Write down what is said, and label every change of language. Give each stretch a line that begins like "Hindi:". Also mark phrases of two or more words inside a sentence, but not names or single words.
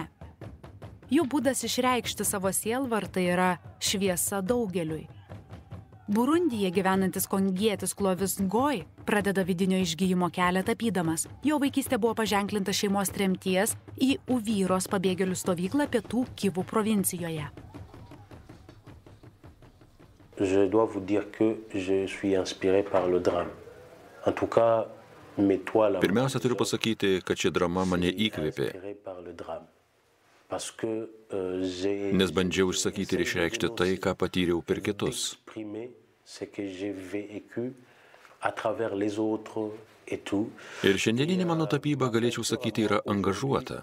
Lithuanian: Jų būdas išreikšti savo sielvartą yra šviesa daugeliui. Burundyje gyvenantis kongietis Clovis Ngoy pradeda vidinio išgyjimo kelią tapydamas. Jo vaikystė buvo paženklinta šeimos tremties į Uvyros pabėgėlių stovyklą pietų Kivų provincijoje.
French: Je dois vous dire que je suis inspiré par le drame. En tout cas, mes toiles...
Lithuanian: Pirmiausia, turiu pasakyti, kad ši drama mane įkvėpė. nes bandžiau išsakyti ir išreikšti tai, ką patyriau per kitus. Ir šiandieninė mano tapyba, galėčiau sakyti, yra angažuota.